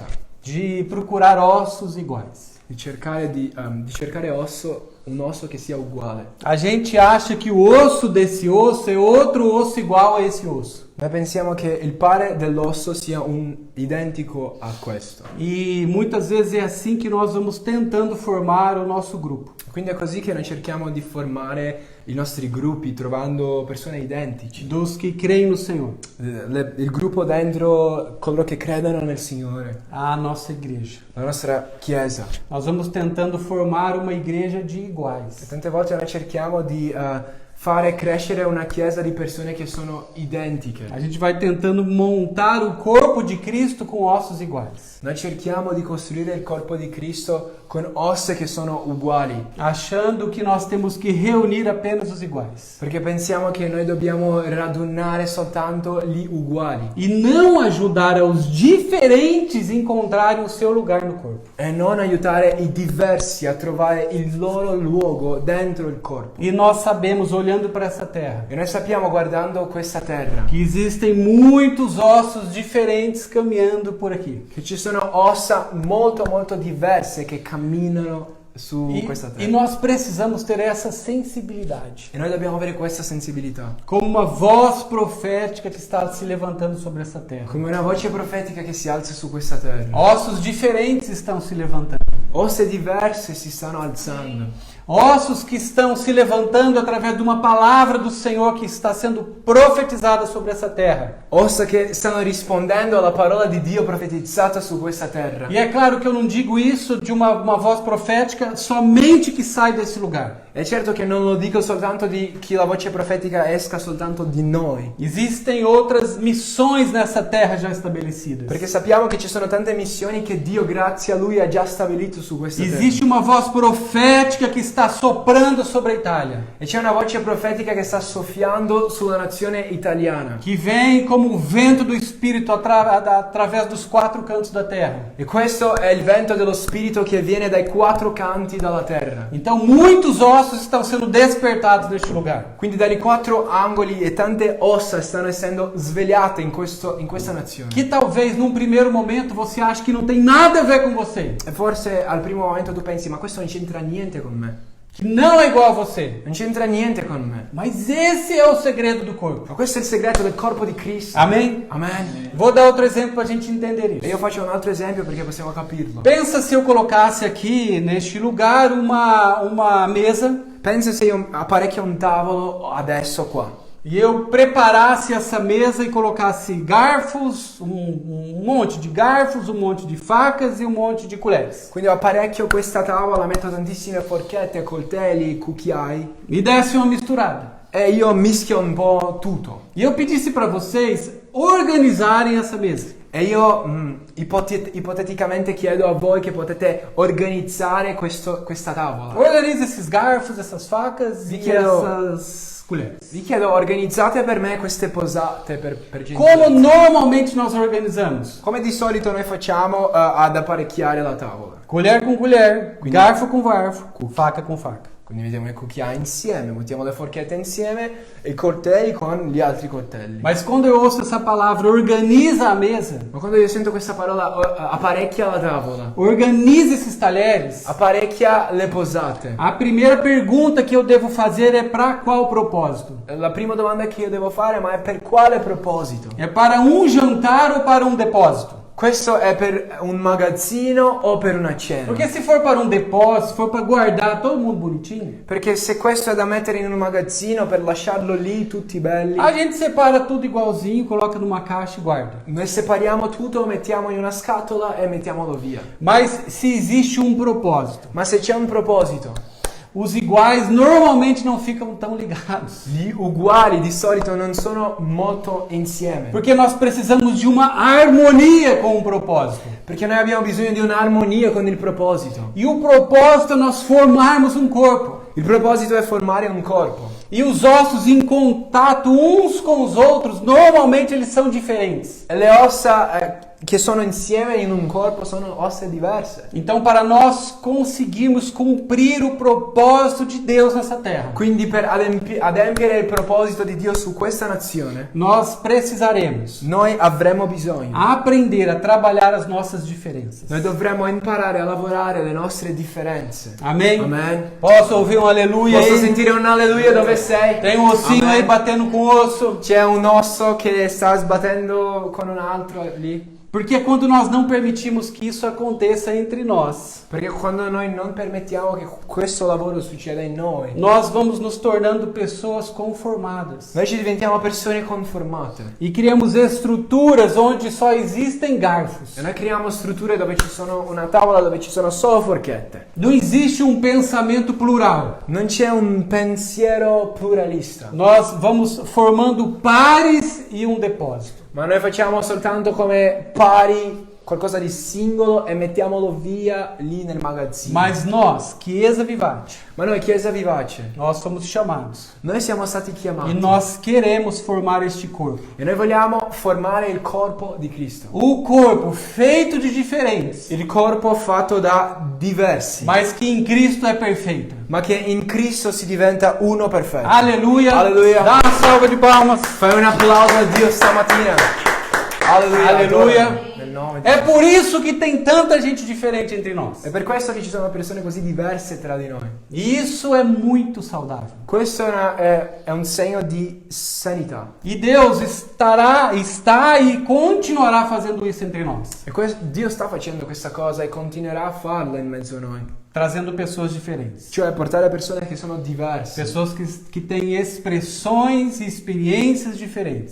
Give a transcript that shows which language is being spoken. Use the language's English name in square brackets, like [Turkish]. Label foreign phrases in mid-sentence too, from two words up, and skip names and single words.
[Portuguese] De procurar ossos iguais. [Italian] di cercare un osso che sia uguale. [Portuguese] A gente acha que o osso desse osso é outro osso igual a esse osso. [Italian] Noi pensiamo che il pare dell'osso sia identico a questo. [Portuguese] E muitas vezes é assim que nós vamos tentando formar o nosso grupo. [Italian] Quindi è così che noi cerchiamo di formare i nostri gruppi trovando persone identici. [Portuguese] Dos que creem no Senhor. [Italian] Il gruppo dentro coloro che credono nel Signore, [Portuguese] A nossa igreja. [Italian] la nostra chiesa. [Portuguese] Nós vamos tentando formar uma igreja de iguais. [Italian] Tante volte noi cerchiamo di fare crescere una chiesa di persone che sono identiche. [Portuguese] A gente vai tentando montar o corpo de Cristo com ossos iguais. [Italian] Noi cerchiamo di costruire il corpo di Cristo con ossa che sono uguali, [Portuguese] Achando que nós temos que reunir apenas os iguais. [Italian] perché pensiamo che noi dobbiamo radunare soltanto gli uguali [Portuguese] E não ajudar aos diferentes encontrarem o seu lugar no corpo. [Italian] e non aiutare i diversi a trovare il loro luogo dentro il corpo. [Portuguese] E nós sabemos, olhando para essa terra, [Italian] E noi sappiamo, guardando questa terra, [Portuguese] que existem muitos ossos diferentes caminhando por aqui. [Italian] che ci sono ossa molto molto diverse che camminano su questa [Portuguese] E [Italian] terra. [Portuguese] nós precisamos ter essa sensibilidade. [Italian] E noi dobbiamo avere questa sensibilità, [Portuguese] Como uma voz profética que está se levantando sobre essa terra. [Italian] come una voce profetica che si alza su questa terra. [Portuguese] Ossos diferentes estão se levantando. [Italian] Ossa diverse si stanno alzando. [Portuguese] Ossos que estão se levantando através de uma palavra do Senhor que está sendo profetizada sobre essa terra. [Italian] Ossa che stanno rispondendo alla parola di Dio profetizzata su questa terra. [Portuguese] E é claro que eu não digo isso de uma voz profética somente que sai desse lugar. [Italian] E certo che non lo dico soltanto di che la voce profetica esca soltanto di noi, [Portuguese] Existem outras missões nessa terra já estabelecidas. [Italian] perché sappiamo che ci sono tante missioni che Dio, grazie a Lui, ha già stabilito su questa [Portuguese] Existe [Italian] terra. [Portuguese] uma voz profética que está soprando sobre a Itália, [Italian] E c'è una voce profetica che sta soffiando sulla nazione italiana. [Portuguese] que vem como o vento do Espírito através dos quatro cantos da terra. [Italian] E questo è il vento dello Spirito che viene dai quattro canti della terra. [Portuguese] Então muitos ossos estão sendo despertados neste lugar. [Italian] Quindi dai quattro angoli e tante ossa stanno essendo svegliate in questa nazione. [Portuguese] Que talvez num primeiro momento você ache que não tem nada a ver com você, [Italian] E forse al primo momento tu pensi, ma questo non c'entra niente con me. [Portuguese] que não é igual a você. [Italian] Non c'entra niente con me. [Portuguese] Mas esse é o segredo do corpo. [Italian] Ma questo è il segreto del corpo di Cristo. [Portuguese] Amém? [Italian] Amen. [Portuguese] Vou dar outro exemplo para a gente entender [Italian] E [Portuguese] isso. [Italian] io faccio un altro esempio perché possiamo capirlo. [Portuguese] Pensa se eu colocasse aqui neste lugar uma mesa [Italian] Pensa se io apparecchio un tavolo adesso qua. [Portuguese] e eu preparasse essa mesa e colocasse garfos, um monte de garfos, um monte de facas e um monte de colheres. [Italian] Quindi apparecchio questa tavola, metto tantissime forchette, coltelli, cucchiai [Portuguese] E desse uma misturada. [Italian] e io mischio un po' tutto. [Portuguese] E eu pedisse para vocês organizarem essa mesa. [Italian] E io ipoteticamente chiedo a voi che potete organizzare questa tavola. [Portuguese] Organize esses garfos, essas facas [Italian] Vi [Portuguese] e [Italian] chiedo- [Portuguese] essas colheres. [Italian] Vi chiedo, organizzate per me queste posate per [Portuguese] Como [Italian] gentilezza. [Portuguese] normalmente nós organizamos? [Italian] Come di solito noi facciamo ad apparecchiare la tavola. [Portuguese] Colher com colher, garfo com garfo, faca com faca. [Italian] Quindi mettiamo i cucchiai insieme, mettiamo le forchette insieme e i coltelli con gli altri coltelli. [Portuguese] Mas quando eu ouço essa palavra, organiza a mesa, [Italian] Ma quando io sento questa parola apparecchia la tavola, [Portuguese] organiza esses talheres, [Italian] apparecchia le posate, [Portuguese] a primeira pergunta que eu devo fazer é para qual propósito? [Italian] la prima domanda che io devo fare, ma è per quale proposito? [Portuguese] É para um jantar ou para um depósito? [Italian] Questo è per un magazzino o per una cena? [Portuguese] Porque se for para um depósito, se for para guardar todo mundo bonitinho, [Italian] Perché se questo è da mettere in un magazzino per lasciarlo lì tutti belli, [Portuguese] a gente separa tudo igualzinho, coloca numa caixa e guarda. [Italian] noi separiamo tutto, mettiamo in una scatola e mettiamolo via. [Portuguese] Mas se existe um propósito, [Italian] Ma se c'è un proposito, [Portuguese] os iguais normalmente não ficam tão ligados. [Italian] gli uguali di solito non sono molto insieme. [Portuguese] Porque nós precisamos de uma harmonia com um propósito. [Italian] Perché noi abbiamo bisogno di un'armonia con il proposito. [Portuguese] E o propósito é nós formarmos um corpo. [Italian] Il proposito è formare un corpo. [Portuguese] E os ossos em contato uns com os outros, normalmente eles são diferentes. [Italian] E le ossa che sono insieme in un corpo sono ossa diverse. [Portuguese] Então, para nós conseguirmos cumprir o propósito de Deus nessa terra, [Italian] Quindi per adempiere il proposito di Dio su questa nazione, [Portuguese] nós precisaremos [Italian] noi avremo bisogno. [Portuguese] aprender a trabalhar as nossas diferenças. [Italian] Noi dovremo imparare a lavorare le nostre differenze. [Portuguese] Amém? [Italian] Amen. [Portuguese] Posso ouvir um aleluia [Italian] Posso [Portuguese] aí? [Italian] sentire un alleluia dove sei? [Portuguese] Tem um ossinho [Italian] Amen. [Portuguese] aí batendo com o osso. [Italian] C'è un osso che sta sbattendo con un altro lì. [Portuguese] Porque quando nós não permitimos que isso aconteça entre nós, [Italian] Perché quando noi non permettiamo che questo lavoro succeda in noi, [Portuguese] nós vamos nos tornando pessoas conformadas. [Italian] noi ci diventiamo persone conformate. [Portuguese] E criamos estruturas onde só existem garfos. [Italian] E noi creiamo strutture dove ci sono una tavola dove ci sono solo forchette. [Portuguese] Não existe um pensamento plural. [Italian] Non c'è un pensiero pluralista. [Portuguese] Nós vamos formando pares e um depósito. [Italian] Ma noi facciamo soltanto come pari qualcosa di singolo e mettiamolo via lì nel magazzino. [Portuguese] Mas nós, [Italian] Chiesa Vivate, Ma noi Chiesa Vivace, [Portuguese] nós somos chamados. [Italian] noi siamo stati [Portuguese] E [Italian] chiamati [Portuguese] nós queremos formar este corpo. [Italian] e noi vogliamo formare il corpo di Cristo. [Portuguese] O corpo feito de diferentes, [Italian] Il corpo fatto da diversi, [Portuguese] mas que em Cristo é perfeito. [Italian] ma che in Cristo si diventa uno perfetto. [Portuguese] Aleluia! [Italian] Alleluia. [Portuguese] Dá uma salva de palmas. [Italian] Fai un applauso a Dio stamattina. Alleluia. Alleluia. Nel nome di [Portuguese] É por isso que tem tanta gente diferente entre nós. [Italian] È per questo che ci sono persone così diverse tra di noi. [Portuguese] E isso é muito saudável. [Italian] Questo è un segno di sanità. [Portuguese] E Deus está e continuará fazendo isso entre nós, [Italian] E Dio sta facendo questa cosa e continuerà a farla in mezzo a noi. [Portuguese] trazendo pessoas diferentes. [Italian] Cioè portare persone che sono diverse. [Portuguese] Pessoas que têm expressões e experiências diferentes.